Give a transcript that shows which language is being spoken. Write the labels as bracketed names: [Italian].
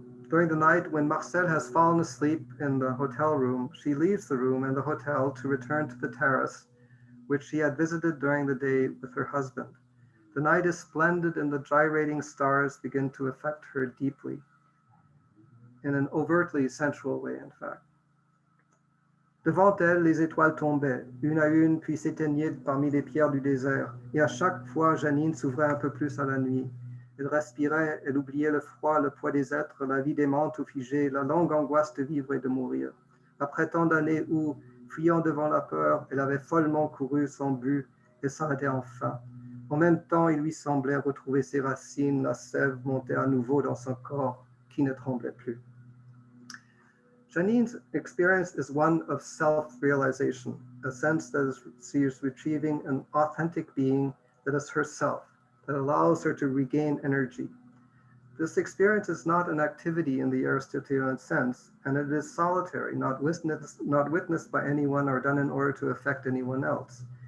[English] During the night, when Marcel has fallen asleep in the hotel room, she leaves the room and the hotel to return to the terrace, which she had visited during the day with her husband. The night is splendid and the gyrating stars begin to affect her deeply, in an overtly sensual way, in fact. [French] Devant elle, les étoiles tombaient, une à une, puis s'éteignaient parmi les pierres du désert, et à chaque fois, Janine s'ouvrait un peu plus à la nuit. Elle respirait, elle oubliait le froid, le poids des êtres, la vie démente ou figée, la longue angoisse de vivre et de mourir. Après tant d'années où, fuyant devant la peur, elle avait follement couru son but, elle s'arrêtait enfin. En même temps, il lui semblait retrouver ses racines, la sève montait à nouveau dans son corps qui ne tremblait plus. [English] Janine's experience is one of self-realization, a sense that she is retrieving an authentic being that is herself, that allows her to regain energy. This experience is not an activity in the Aristotelian sense, and it is solitary, not witnessed by anyone or done in order to affect anyone else.